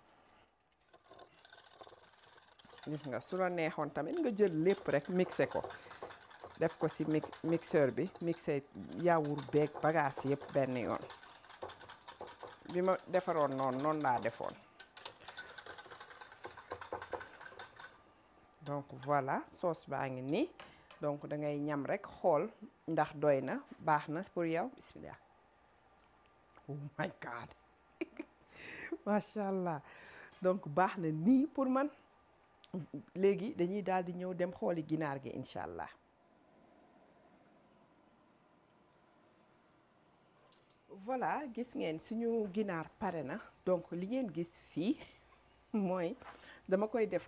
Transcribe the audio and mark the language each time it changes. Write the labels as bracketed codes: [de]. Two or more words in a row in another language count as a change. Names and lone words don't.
[wo] gis nga su la neexoon tamit nga jël lépp rek mixé ko def ko ci mixeur bi mixé yaourt beeg bagage yëpp benn yoon bi ma defaroon noonu laa defoon [fr] donc voilà [wo] sauce baa ngi nii donc da ngay ñam rek xool ndax doy na baax na pour yow bismillah [en] oh my god [ar] ما شاء الله [wo] donc baax na nii pour man léegi dañuy daal di ñëw dem xooli ginaar gi [ar] إن شاء الله [wo] voilà gis ngeen suñu ginaar pare na donc li ngeen gis fii mooy dama koy def